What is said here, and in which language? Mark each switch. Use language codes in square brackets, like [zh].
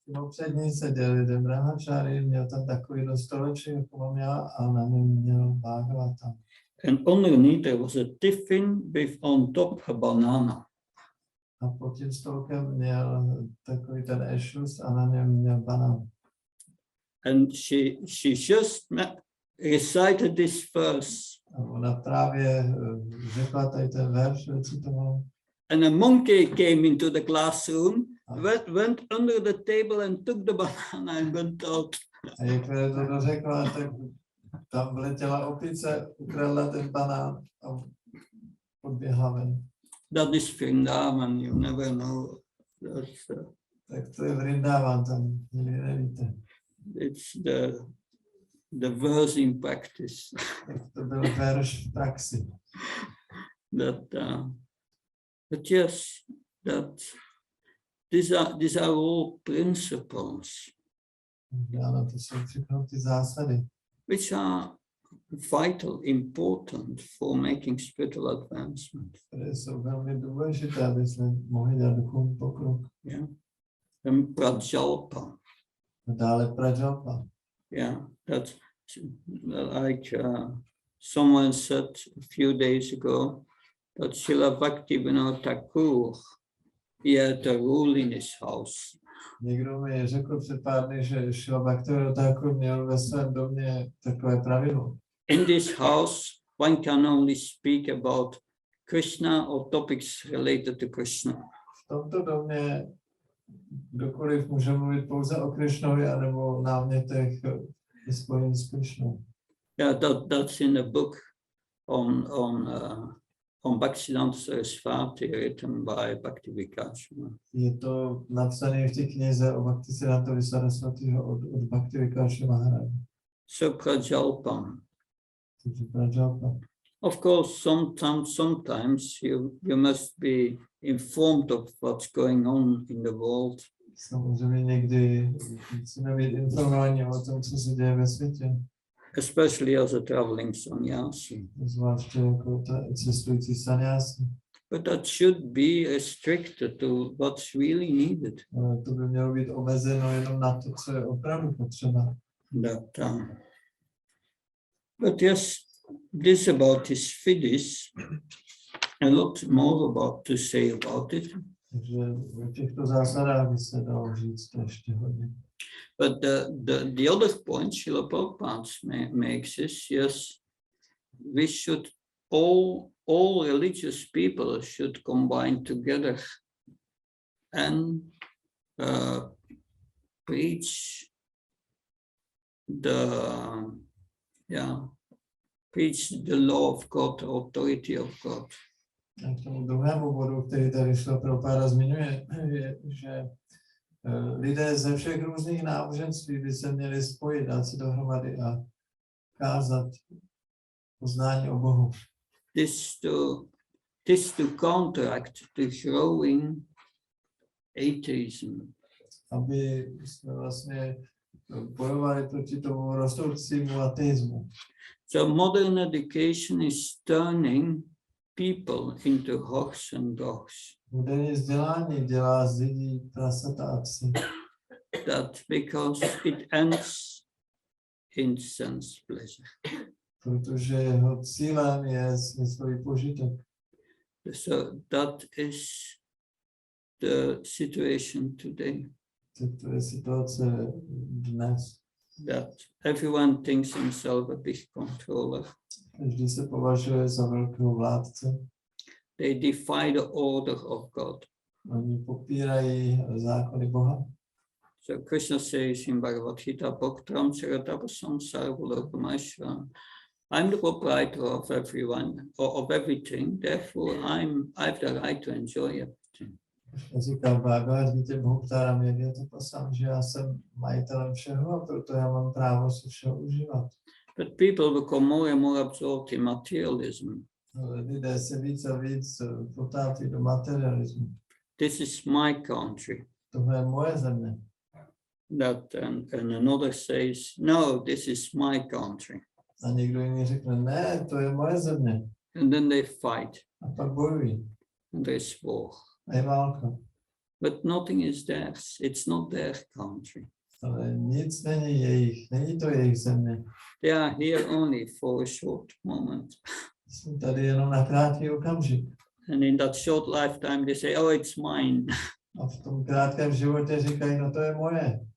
[cs] Před ní seděl jeden brahmachari, měl tam takový stoleček, jako mám já, a na něm měl Bhagavatam. [en] And underneath there was a tiffin with on top a banana. [cs] A pod tím stolkem měl takový ten ešus a na něm měl banán. [en] And she just recited this verse. [cs] A ona právě řekla tady ten verš, recitovala. [en] And a monkey came into the classroom, went under the table and took the banana and went out. [cs] A jak to dořekla, tak tam vletěla opice, ukradla ten banán a odběhla ven. [en] That is Vrindavan, you never know. [cs] Tak to je Vrindavan, tam nikdy nevíte. [en] It's the verse in practice. [cs] To byl verš v praxi. [en] But yes, that these are all principles. [cs] Ano, to jsou všechno ty zásady, [en] which are vital, important for making spiritual advancement. [cs] které jsou velmi důležité, aby jsme mohli dát duchovní pokrok. [en] Yeah. And prajalpa. [cs] A dále prajalpa. [en] Yeah, that's like someone said a few days ago that Srila Bhaktivinoda Thakur, he had a rule in his house. [cs] Někdo mi řekl před pár dny, že Srila Bhaktivinoda Thakur měl ve svém domě takové pravidlo. [en] In this house, one can only speak about Krishna or topics related to Krishna. [cs] V tomto domě kdokoliv může mluvit pouze o Krishnovi anebo námětech spojených s Krishnou. [en] Yeah, that's in the book on Bhaktisiddhanta Sarasvati, written by Bhaktivedanta. [cs] Je to napsané v té knize o Bhaktisiddhantovi Sarasvatiho od Bhaktivedanta Maharaja. [en] So prajalpa. [cs] Takže prajalpa. [en] Of course, sometimes you must be informed of what's going on in the world. [cs] Samozřejmě někdy musíme být informovaní o tom, co se děje ve světě. [en] Especially as a traveling sannyasi. [cs] Zvláště jako cestující sannyasi. [en] But that should be restricted to what's really needed. [cs] To by mělo být omezeno jenom na to, co je opravdu potřeba. [en] But yes, this about his fides. a lot more about to say about it. [cs] Takže o těchto zásadách by se dalo říct ještě hodně. [en] But the other point Srila Prabhupada makes is, yes, we should all religious people should combine together and preach the law of God, the authority of God. [cs] A k tomu druhému bodu, který tady Srila Prabhupada zmiňuje, je, že lidé ze všech různých náboženství by se měli spojit, dát se dohromady a kázat poznání o Bohu. [en] This to counteract the growing atheism. [cs] Aby jsme vlastně bojovali proti tomu rostoucímu ateismu. [en] So modern education is turning people into hawks and dogs. [cs] Moderní vzdělání dělá z lidí prasata a psy. [en] That because it ends in sense pleasure. [cs] Protože jeho cílem je smyslový požitek. [en] So that is the situation today. [cs] To je situace dnes. [en] That everyone thinks himself a big controller. [cs] Každý se považuje za velkého vládce. [en] They defy the order of God. [cs] Oni popírají zákony Boha. [en] So Krishna says in Bhagavad Gita, [sa] Bhaktram Charatapasam Sarvalokamashva. [en] I'm the proprietor of everyone, or of everything, therefore I've the right to enjoy everything. [cs] Říká Bhagavad Gita [sa] Bhaktaram Yadhyatapasam, [cs] že já jsem majitelem všeho a proto já mám právo si všeho užívat. [en] But people become more and more absorbed in materialism. [cs] Lidé se víc a víc potápí do materialismu. [en] This is my country. [cs] Tohle je moje země. [en] That and another says, no, this is my country. [cs] A někdo jiný řekne, ne, to je moje země. [en] And then they fight. [cs] A pak bojují. [en] And there's war. [cs] A je válka. [en] But nothing is theirs. It's not their country. [cs] Ale nic není jejich, není to jejich země. [en] They are here only for a short moment. [cs] Jsou tady jenom na krátký okamžik. [en] And in that short lifetime, they say, oh, it's mine. [cs] A v tom krátkém životě říkají, no to je moje.